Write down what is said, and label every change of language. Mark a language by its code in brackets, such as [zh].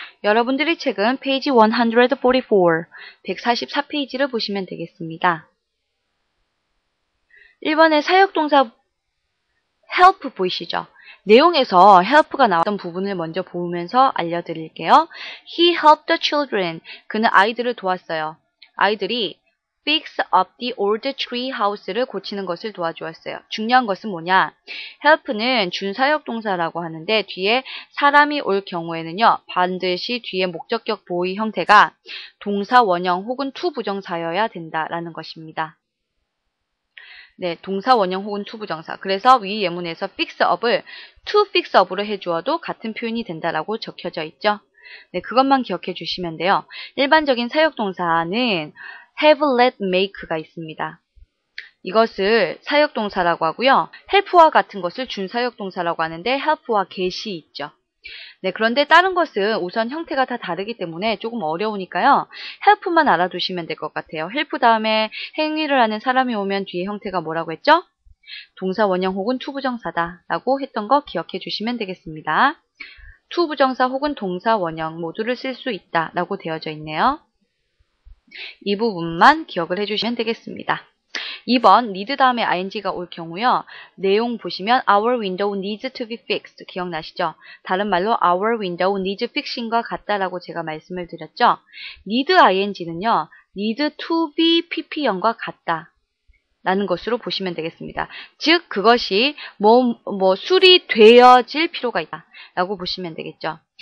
[ko] 여러분들의 책은 페이지 144, 144페이지를 보시면 되겠습니다. 1번의 사역동사 help 보이시죠? 내용에서 help가 나왔던 부분을 먼저 보면서 알려드릴게요. [en] He helped the children. [ko] 그는 아이들을 도왔어요. 아이들이 [en] fix up the old tree house [ko] 를 고치는 것을 도와주었어요. 중요한 것은 뭐냐? help는 준사역동사라고 하는데 뒤에 사람이 올 경우에는요. 반드시 뒤에 목적격 보의 형태가 동사 원형 혹은 to 부정사여야 된다라는 것입니다. 네, 동사 원형 혹은 to 부정사. 그래서 위 예문에서 fix up을 [en] to fix up [ko] 으로 해주어도 같은 표현이 된다라고 적혀져 있죠. 네, 그것만 기억해 주시면 돼요. 일반적인 사역동사는 have, let, make가 있습니다. 이것을 사역동사라고 하고요. help와 같은 것을 준사역동사라고 하는데 help와 get이 있죠. 네, 그런데 다른 것은 우선 형태가 다 다르기 때문에 조금 어려우니까요. help만 알아두시면 될 것 같아요. help 다음에 행위를 하는 사람이 오면 뒤에 형태가 뭐라고 했죠? 동사 원형 혹은 to 부정사다 라고 했던 거 기억해 주시면 되겠습니다. to 부정사 혹은 동사 원형 모두를 쓸 수 있다 라고 되어져 있네요. 이 부분만 기억을 해주시면 되겠습니다. 2번 need 다음에 ing가 올 경우요. 내용 보시면 [en] our window needs to be fixed [ko] 기억나시죠? 다른 말로 [en] our window needs fixing [ko] 과 같다라고 제가 말씀을 드렸죠. need ing는요. need to be pp형과 같다 라는 것으로 보시면 되겠습니다. 즉 그것이 수리되어질 필요가 있다 라고 보시면 되겠죠.